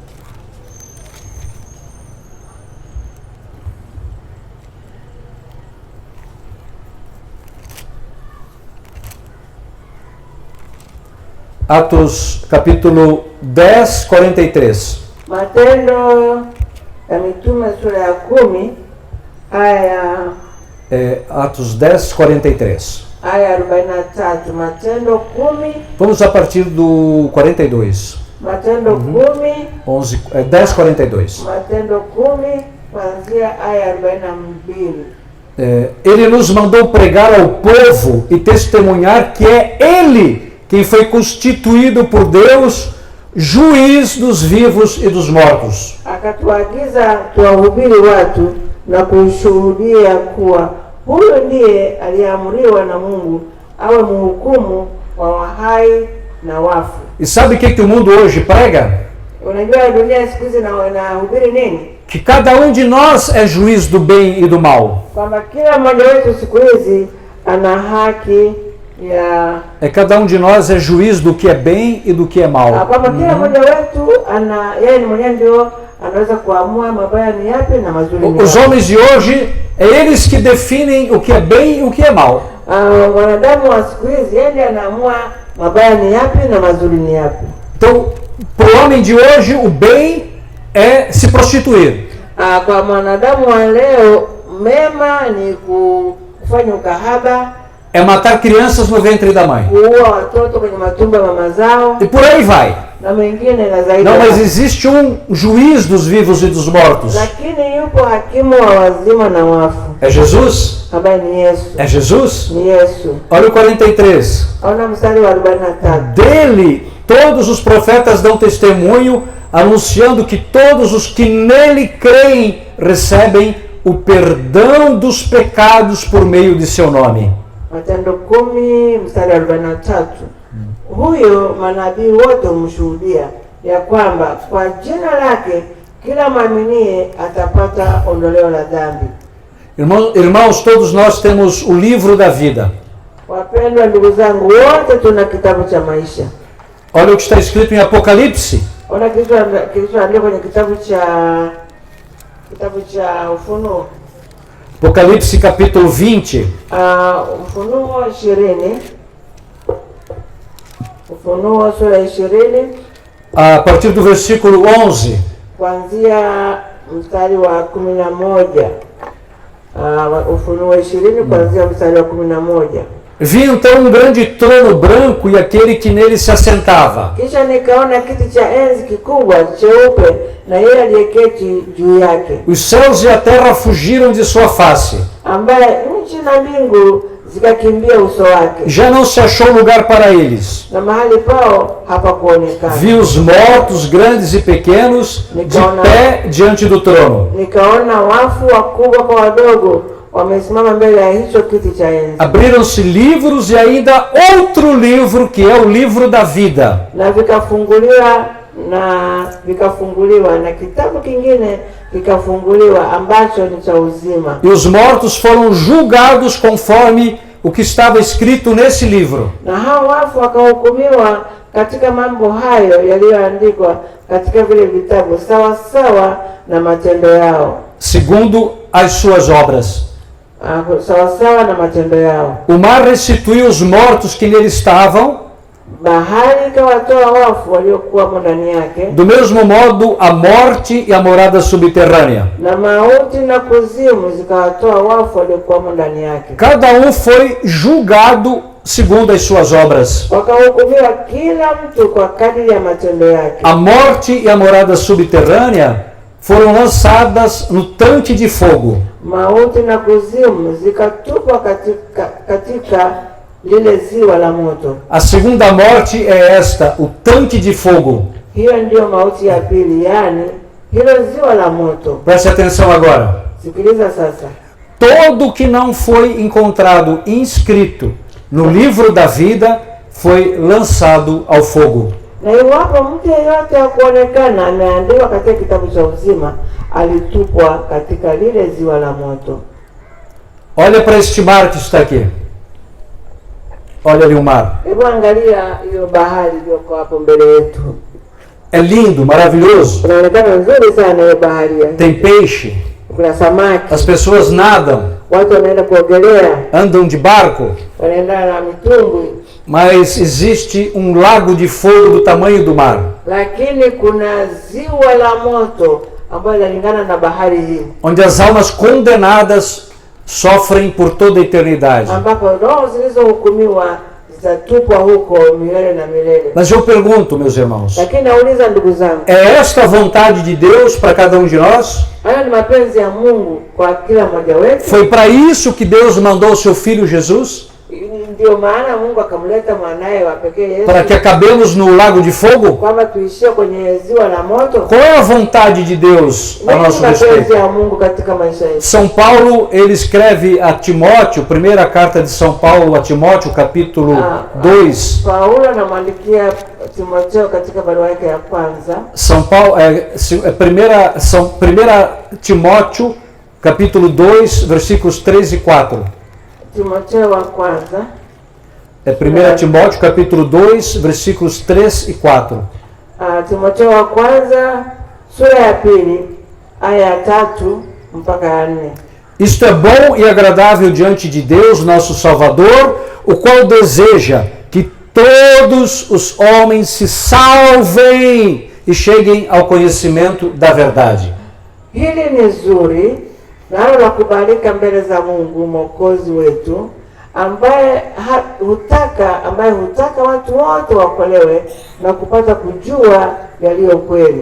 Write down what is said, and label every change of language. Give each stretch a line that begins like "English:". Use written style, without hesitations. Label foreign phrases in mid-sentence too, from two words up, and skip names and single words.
Portuguese: Atos capítulo 10, 43.
Swahili: Matendo ya Mitume sura ya 10 aya
Portuguese: Atos 10, 43.
Swahili: Aya 43. Matendo 10.
Portuguese: Vamos a partir do 42.
Swahili: Matendo 10. 10, 42. Matendo 10, kuanzia aya 42.
Portuguese: Ele nos mandou pregar ao povo e testemunhar que é Ele quem foi constituído por Deus, juiz dos vivos e dos mortos.
Swahili: Akatuagiza tuwahubiri watu na kushuhudia kuwa huyo ndiye aliamriwa na Mungu awe mhukumu wa wahai na wafu.
Portuguese: E sabe o que o mundo hoje prega?
Swahili: Unajua dunia siku hizi inahubiri nini?
Portuguese: Que cada um de nós é juiz do bem e do mal.
Swahili: Kwamba kila mmoja wetu siku hizi ana haki ya
Portuguese: Cada um de nós é juiz do que é bem e do que é mal.
Swahili: kwamba kila mmoja wetu yeye ni mwenyewe ndio anaweza kuamua mabaya ni yapi na mazuri ni
Portuguese: Os
Swahili: yapi.
Portuguese: homens de hoje, é eles que definem o que é bem e o que é mal.
Swahili: Wanadamu wa siku hizi yeye ndiye anaamua mabaya ni yapi na mazuri ni yapi.
Portuguese: Então, para o homem de hoje, o bem é se prostituir.
Swahili: Kwa mwanadamu wa leo mema ni kufanya ukahaba,
Portuguese: É matar crianças no ventre da mãe.
Swahili: kuua watoto kwenye matumbo ya mama zao
Portuguese: E por aí vai.
Swahili: na mengine na zaidi.
Portuguese: Não, mas existe um juiz dos vivos e dos mortos.
Swahili: Lakini yupo hakimu wa wazima na wafu
Portuguese: É Jesus?
Swahili: ambaye ni Yesu.
Portuguese: É Jesus?
Swahili: Ni Yesu.
Portuguese: Olha o 43.
Swahili: Aona mstari wa 43.
Portuguese: Dele, todos os profetas dão testemunho, anunciando que todos os que nele creem recebem o perdão dos pecados por meio de seu nome.
Swahili: Matendo 10 mstari wa 43. Huyo manabii wote humshuhudia ya kwamba kwa jina lake kila mwaminie atapata ondoleo la dhambi.
Portuguese: Irmãos, todos nós temos o livro da vida.
Swahili: Wapendwa ndugu zangu, wote tuna kitabu cha maisha.
Portuguese: Olha o que está escrito em Apocalipse.
Swahili: Ona kilichoandikwa kwenye kitabu cha Ufunuo.
Portuguese: Apocalipse capítulo 20.
Swahili: Ufunuo 20. Ufunuo sura 20
Portuguese: A partir do versículo 11.
Swahili: kuanzia mstari wa 11. Ufunuo 20 kuanzia mstari wa 11.
Portuguese: Vi então grande trono branco e aquele que nele se assentava.
Swahili: Kisha nikaona kiti cha enzi kikubwa cheupe na yeye aliyeketi juu yake,
Portuguese: Os céus e a terra fugiram de sua face.
Swahili: ambaye nchi na mbingu zikakimbia uso wake,
Portuguese: Já não se achou lugar para eles.
Swahili: na mahali pao hapakuonekana.
Portuguese: Vi os mortos, grandes e pequenos, de pé diante do trono.
Swahili: Nikaona wafu wakubwa kwa wadogo wamesimama mbele ya hicho kiti cha enzi,
Portuguese: Abriram-se livros e ainda outro livro, que é o livro da vida.
Swahili: na vikafunguliwa na kitabu kingine kikafunguliwa ambacho ni cha uzima,
Portuguese: E os mortos foram julgados conforme o que estava escrito nesse livro.
Swahili: na hao wafu wakahukumiwa katika mambo hayo yaliyoandikwa katika vile vitabu sawa sawa na matendo yao,
Portuguese: Segundo as suas obras.
Swahili: sawa sawa na matendo yao.
Portuguese: O mar restituiu os mortos que nele estavam.
Swahili: Bahari ikawatoa wafu waliokuwa ndani yake,
Portuguese: Do mesmo modo, a morte e a morada subterrânea.
Swahili: na mauti na kuzimu zikawatoa wafu waliokuwa ndani yake.
Portuguese: Cada um foi julgado segundo as suas obras.
Swahili: Wakahukumiwa kila mtu kwa kadiri ya matendo yake.
Portuguese: A morte e a morada subterrânea foram lançadas no tanque de fogo.
Swahili: Mauti na kuzimu zikatupwa katika lile ziwa la moto.
Portuguese: A segunda morte é esta, o tanque de fogo.
Swahili: Hiyo ndiyo mauti ya pili, yani hilo ziwa la moto.
Portuguese: Preste atenção agora.
Swahili: Sikiliza sasa.
Portuguese: Todo que não foi encontrado inscrito no livro da vida foi lançado ao fogo.
Swahili: Na iwapo mtu yeyote hakuonekana ameandikwa katika kitabu cha uzima, alitupwa katika lile ziwa la moto.
Portuguese: Olha para este mar que está aqui. Olha ali o mar.
Swahili: Hebu angalia hiyo bahari iliyoko hapo mbele yetu.
Portuguese: É lindo, maravilhoso.
Swahili: Inaonekana nzuri sana hiyo bahari.
Portuguese: Tem peixe.
Swahili: Kuna samaki.
Portuguese: As pessoas nadam,
Swahili: Watu wanaenda kuogelea,
Portuguese: andam de barco.
Swahili: wanaenda na mitumbwi.
Portuguese: Mas existe um lago de fogo do tamanho do mar,
Swahili: Lakini kuna ziwa la moto ambalo linalingana na bahari hii,
Portuguese: onde as almas condenadas sofrem por toda a eternidade.
Swahili: ambapo roho zilizohukumiwa zitatupwa huko milele na milele.
Portuguese: Mas eu pergunto, meus irmãos,
Swahili: Lakini nauliza ndugu zangu,
Portuguese: é esta a vontade de Deus para cada um de nós?
Swahili: haya ni mapenzi ya Mungu kwa kila mmoja wetu?
Portuguese: Foi para isso que Deus mandou o seu Filho Jesus?
Swahili: Ndio maana Mungu akamleta mwanaye wa pekee Yesu,
Portuguese: Para que acabemos no lago de fogo?
Swahili: kwamba tuishie kwenye ziwa la moto?
Portuguese: Qual é a vontade de Deus a
Swahili: Nini
Portuguese: nosso
Swahili: mapenzi
Portuguese: respeito?
Swahili: ya Mungu katika maisha yetu?
Portuguese: São Paulo, ele escreve a Timóteo, primeira carta de São Paulo a Timóteo, capítulo 2.
Swahili: Paulo anamwandikia Timotheo katika barua yake ya kwanza.
Portuguese: São Paulo, primeira Timóteo, capítulo 2, versículos 3 e 4.
Swahili: Timotheo wa kwanza.
Portuguese: É 1 Timóteo, capítulo 2, versículos 3 e 4.
Swahili: Timotheo wa kwanza sura ya pili aya ya 3 mpaka ya 4.
Portuguese: Isto é bom e agradável diante de Deus, nosso Salvador, o qual deseja que todos os homens se salvem e cheguem ao conhecimento da verdade.
Swahili: Hili ni zuri nalo la kubalika mbele za Mungu Mwokozi wetu, ambaye hutaka watu wote wakolewe na kupata kujua yaliyo kweli.